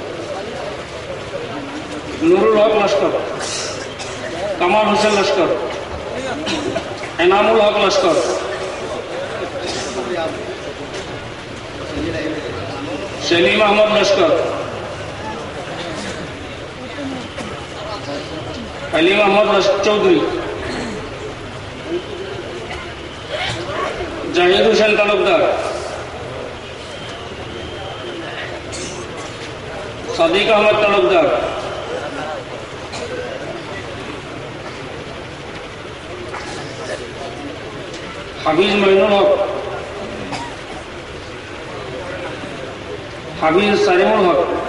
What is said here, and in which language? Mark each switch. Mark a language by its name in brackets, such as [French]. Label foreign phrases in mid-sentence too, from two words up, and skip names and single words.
[Bangla] নুরুল হক লস্কর, কামাল হোসেন লস্কর, এনামুল হক লস্কর, সেলিম আহমদ লস্কর, علی محمد رشید چودھری، জাহিদ হোসেন তালুকদার, সাদিক আহমদ তালুকদার, হাফিজ মাইনুল হক, হাফিজ সারিমুল হক,